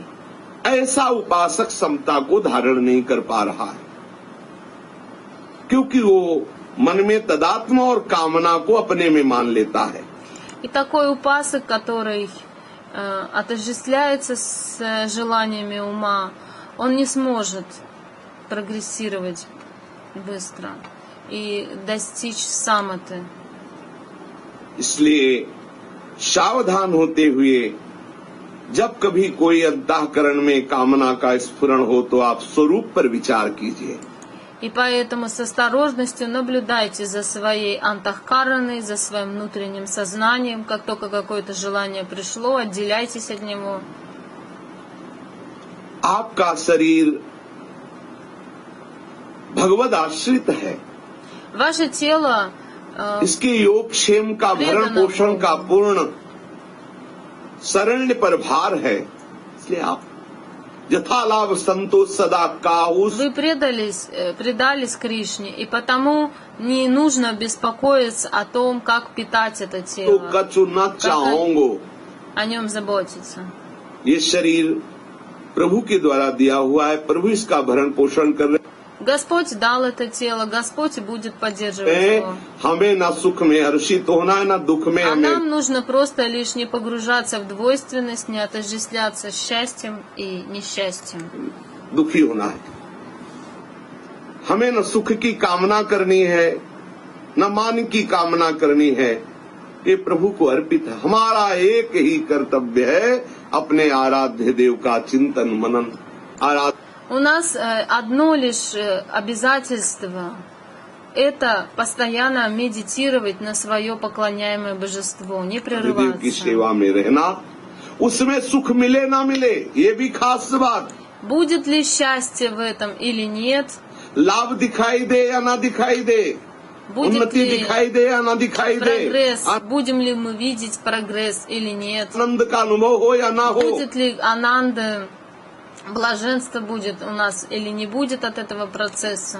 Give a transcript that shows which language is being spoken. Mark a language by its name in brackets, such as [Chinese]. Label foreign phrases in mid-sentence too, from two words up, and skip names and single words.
[Hindi] ऐसा उपासक समता को धारण नहीं कर पा रहा है, क्योंकि वो मन में तदात्म और कामना को अपने में मान लेता है। [Russian] И такой упасок, который отождествляется с желаниями ума, он не сможет прогрессировать быстро и достичь саматы. [Hindi] इसलिए सावधान होते हुए जब कभी कोई अंतःकरण में कामना का स्फुरण हो तो आप स्वरूप पर विचार कीजिए। [Russian] И поэтому с осторожностью наблюдайте за своей антахкараной, за своим внутренним сознанием. Как только какое-то желание пришло, отделяйтесь от него. [Hindi] आपका शरीर भगवद आश्रित है, [Russian] Ваше тело [Hindi] इसके योग क्षेम का भरण पोषण का पूर्ण शरण्य पर भार है, इसलिए आप यथालाभ संतोष सदा काहुस। [Russian] вы предались Кришне, и потому не нужно беспокоиться о том, как питать это [Hindi] तो [Russian] тело, [Hindi] कछु न चाहोगे। [Russian] о нем заботиться. [Hindi] ये शरीर प्रभु के द्वारा दिया हुआ है, प्रभु इसका भरण पोषण कर रहे [Russian] Господь дал это тело, Господь будет поддерживать [Hindi] हैं। [Russian] его. [Hindi] हमें न सुख में हर्षित होना है, न दुख में [Russian] А [Hindi] हमें [Russian] нам нужно просто лишь не погружаться в двойственность, не отождествляться с счастьем и несчастьем. [Hindi] दुखी होना है। हमें न सुख की कामना करनी है, न मान की कामना करनी है। ये प्रभु को अर्पित है। हमारा एक ही कर्तव्य है, अपने आराध्य देव का चिंतन मनन। [Russian] У нас одно лишь обязательство – это постоянно медитировать на свое поклоняемое божество, не [Hindi] हरिदेव की [Russian] прерываться. [Hindi] सेवा में रहना, उसमें सुख मिले ना मिले, ये भी खास बात। [Russian] Будет ли счастье в этом или нет, [Hindi] लाभ दिखाई दे या ना दिखाई दे, [Russian] будет [Hindi] उन्नति [Russian] ли [Hindi] दिखाई दे या ना दिखाई दे, [Russian] прогресс, будем ли мы видеть прогресс или нет, [Hindi] आनंद का अनुभव हो या ना हो, [Russian] будет ли ананда, блаженство будет у нас или не будет от этого процесса.